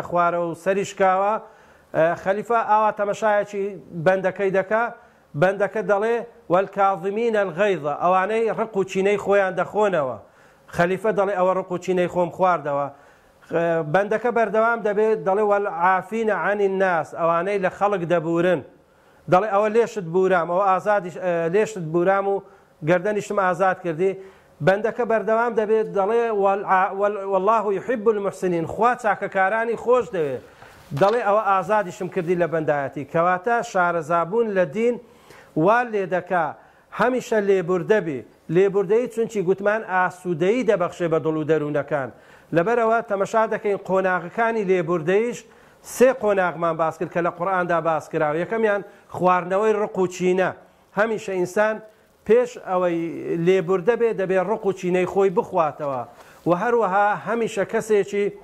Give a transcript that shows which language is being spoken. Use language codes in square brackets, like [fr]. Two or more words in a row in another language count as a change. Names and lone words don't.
[ckb] خوارە و سەری شکاوە خەلیفە ئاوا تەمەشایەکی بەندەکەی دەکا بەندەکە دەڵێ [ar] والکاظمینە الغەیظە [ckb] ئەوانەی ڕق و چینەی خۆیان دەخۆنەوە خەلیفە دەڵێ ئەوە ڕق و چینەی خۆم خواردەوە بەندەکە بەردەوام دەبێت دەڵێ [ar] والعافینە عن الناس [ckb] ئەوانەی لە خەڵک دەبورن دەڵێ ئەوە لێشت بورام ئەوە ئازادی لێشت بورام و گەردەنیشتم ئازاد کردی بەندەکە بەردەوام دەبێت دەڵێ [ar] والله يحب المحسنين [ckb] خوا چاکەکارانی خۆش دەوێت دەڵێ ئەوە ئازادیشم کردی لە بەندایەتی کەواتە شارەزابوون لە دین وا لێ دەکا هەمیشە لێبوردە بێ لێبوردەی چونکی گوتمان ئاسوودەیی دەبەخشێ بە دڵ و دەروونەکان لەبەرەوە تەمەشا دەکەین قۆناغەکانی لێبوردەیش سێ قۆناغمان باس کرد کە لە قورئاندا باس کراوە یەکەمیان خواردنەوەی ڕق و چینە هەمیشە ئینسان پێش ئەوەی لێبوردە بێ دەبێت ڕق و چینەی خۆی بخواتەوە و هەروەها هەمیشە کەسێکی